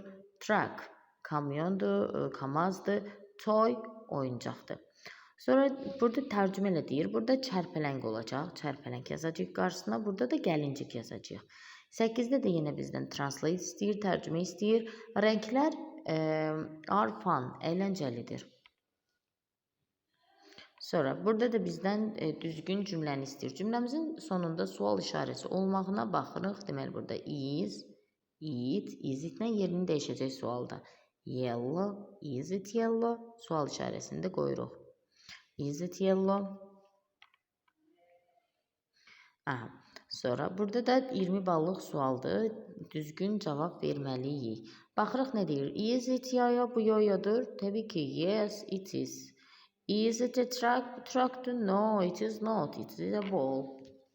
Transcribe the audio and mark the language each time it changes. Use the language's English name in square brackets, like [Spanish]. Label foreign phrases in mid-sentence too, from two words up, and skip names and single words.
[Azerbaijani] Truck, kamyondur, kamazdır. Toy, oyuncaqdır. Sonra burada tərcümə elə deyir. Burada çərpələng olacaq. Çərpələng yazacağıq qarşısına. Burada da gəlincik yazacağıq. 8-də də yenə bizdən translate istəyir, tərcümə istəyir. [English] Rənglər are fun, [Azerbaijani] əyləncəlidir. Sonra burada da bizdən düzgün cümləni istəyir. Cümləmizin sonunda sual işarəsi olmağına baxırıq. Deməli, burada [English] is, it, [Azerbaijani] is-itlə yerini dəyişəcək sualda. [English] Yellow, is it yellow? [Azerbaijani] Sual işarəsini də qoyuruq. [English] Is it yellow? Aha. [Azerbaijani] Sonra burada da 20 ballıq sualdır. Düzgün cavab verməliyik. Baxırıq nə deyir? [English] Is it yo-yo? [Azerbaijani] Bu yo-yodur. Təbii ki, [English] yes, it is. Is it a truck? Truckdur. No, it is not. It is a ball.